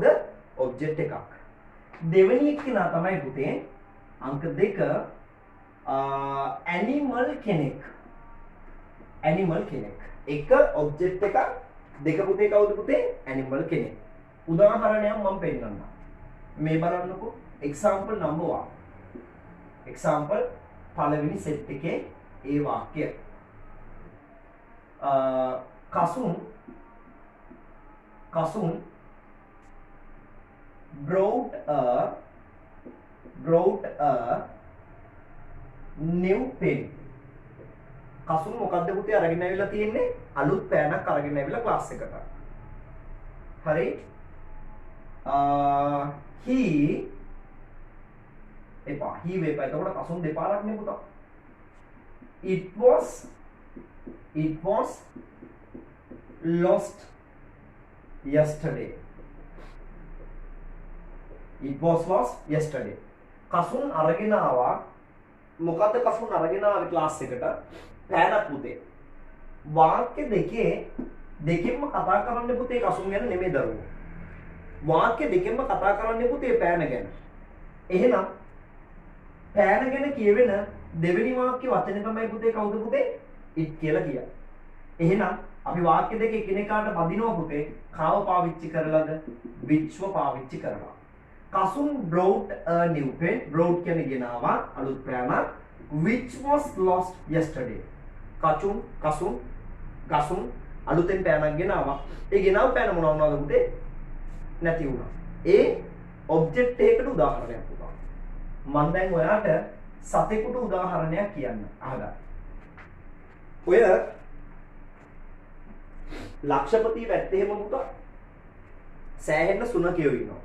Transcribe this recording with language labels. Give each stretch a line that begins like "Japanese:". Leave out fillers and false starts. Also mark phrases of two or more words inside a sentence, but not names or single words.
Sinhala: object එකක්. දෙවෙනි එක්කෙනා තමයි පුතේ අංක 2 animal කෙනෙක්. animal කෙනෙක්. එක object එකක්, දෙක පුතේ කවුද පුතේ? animal කෙනෙක්. උදාහරණයක් මම පෙන්නන්නම්. මේ බලන්නකෝ.
English: example number
Sinhala: 1. example පළවෙනි set එකේ ඒ වාක්‍ය.
English: Kasun brought a new pen.
Sinhala: Kasun මොකද්ද පුතේ අරගෙන ඇවිල්ලා තියෙන්නේ? අලුත් පෑනක් අරගෙන ඇවිල්ලා ක්ලාස් එකට. හරි? he එපා වේපා. එතකොට Kasun දෙපාරක් නේ පුතා.
English: It was lost yesterday. It was lost yesterday.
Sinhala: Kasun අරගෙන ආවා. මොකද්ද Kasun අරගෙන ආවේ ක්ලාස් එකට? පෑනක් පුතේ. වාක්‍ය දෙකෙන්ම කතා කරන්න පුතේ Kasun ගැන නෙමෙයි දරුවෝ. වාක්‍ය දෙකෙන්ම කතා කරන්න පුතේ පෑන ගැන. එහෙනම් පෑන ගැන කියවෙන දෙවෙනි වාක්‍ය වචනේ තමයි පුතේ කවුද පුතේ? it කියලා කියන්නේ. එහෙනම් අපි වාක්‍ය දෙක එකිනෙකාට බදිනවා පුතේ. කාව පාවිච්චි කරලාද? whichව පාවිච්චි කරලා.
English: Kasun brought a new pen. brought
Sinhala: කියන්නේ ගෙනාවා අලුත් පෑනක්.
English: which was lost yesterday.
Sinhala: Kasun අලුතෙන් පෑනක් ගෙනාවා. ඒ ගෙනාව පෑන මොනවා වුණාද පුතේ? නැති වුණා. ඒ ඔබ්ජෙක්ට් එකකට උදාහරණයක් පුතා. මම දැන් ඔයාට සතෙකුට උදාහරණයක් කියන්න. අහගන්න. ඔය ලක්ෂපති වැත්තේම පුතා සෑහෙන්න සුනකයෝ ඉන්නවා.